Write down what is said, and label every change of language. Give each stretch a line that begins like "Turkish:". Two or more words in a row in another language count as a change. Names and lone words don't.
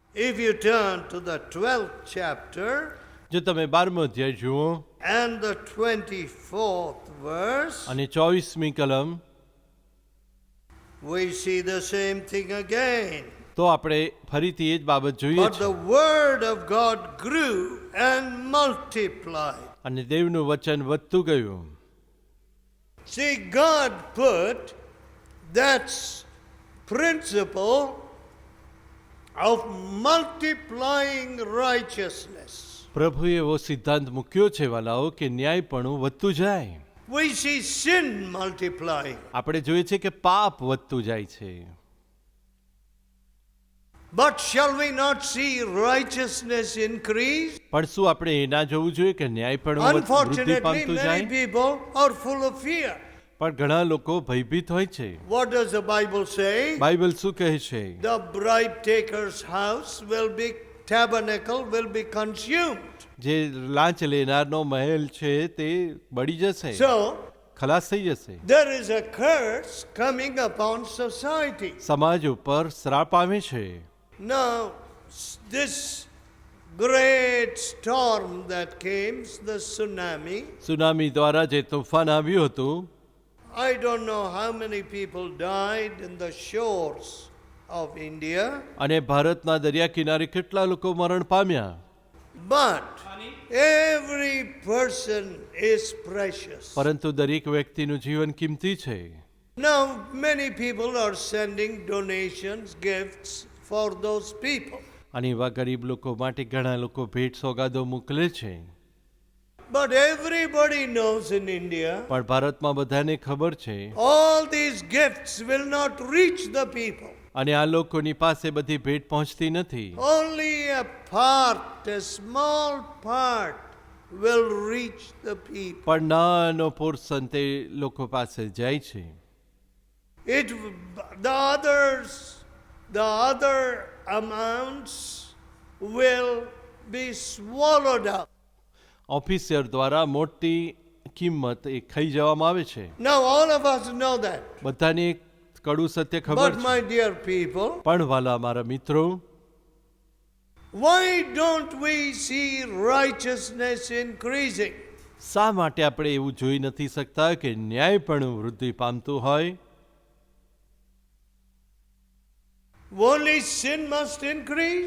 English: If you turn to the 12th chapter
Gujarati: જો તમે 12મો અધ્યાય જુઓ
English: and the 24th verse,
Gujarati: અને 24મી કલમ,
English: we see the same thing again.
Gujarati: તો આપણે ફરીથી એ જ બાબત જોઈએ
English: But the
Gujarati: છે.
English: word of God grew and multiplied.
Gujarati: અને દેવનું વચન વધતું ગયું.
English: See, God put that principle of multiplying righteousness.
Gujarati: પ્રભુએ એવો સિદ્ધાંત મૂક્યો છે વાલાઓ કે ન્યાયપણું વધતું જાય.
English: We see sin multiplying.
Gujarati: આપણે જોઈએ છે કે પાપ વધતું જાય છે.
English: But shall we not see righteousness increase?
Gujarati: પણ શું આપણે એ ના જોવું જોઈએ કે ન્યાયપણું વૃદ્ધિ
English: Unfortunately,
Gujarati: પામતું
English: many
Gujarati: જાય?
English: people are full of fear.
Gujarati: પણ ઘણા લોકો ભયભીત હોય છે.
English: What does the Bible say?
Gujarati: બાઇબલ શું કહે છે?
English: The bribe taker's house will be tabernacle will be consumed.
Gujarati: જે લાંચ લેનારનો મહેલ છે તે બળી જશે,
English: So
Gujarati: ખલાસ થઈ જશે.
English: there is a curse coming upon society.
Gujarati: સમાજ ઉપર શ્રાપ આવે છે.
English: Now this great storm that came, the tsunami,
Gujarati: સુનામી દ્વારા જે તોફાન આવ્યું હતું,
English: I don't know how many people died in the shores of India,
Gujarati: અને ભારતના દરિયા કિનારે કેટલા લોકો મરણ પામ્યા.
English: but every person is precious.
Gujarati: પરંતુ દરેક વ્યક્તિનું જીવન કિંમતી છે.
English: Now many people are sending donations, gifts for those people.
Gujarati: અને એવા ગરીબ લોકો માટે ઘણા લોકો ભેટ સોગાદો મોકલે છે.
English: But everybody knows in India,
Gujarati: પણ ભારતમાં બધાને ખબર છે
English: all these gifts will not reach the people.
Gujarati: અને આ લોકોની પાસે બધી ભેટ પહોંચતી નથી.
English: Only a part, a small part will reach the people.
Gujarati: પણ નાનો પોર્શન તે લોકો પાસે જાય છે.
English: The other amounts will be swallowed up.
Gujarati: ઓફિસર દ્વારા મોટી કિંમત એ ખાઈ જવામાં આવે છે.
English: Now all of us know that.
Gujarati: બધાને એક કડું સત્ય ખબર
English: But
Gujarati: છે.
English: my dear people,
Gujarati: પણ વાલા મારા મિત્રો,
English: why don't we see righteousness increasing?
Gujarati: શા માટે આપણે એવું જોઈ નથી શકતા કે ન્યાયપણું વૃદ્ધિ પામતું હોય?
English: Only sin must increase?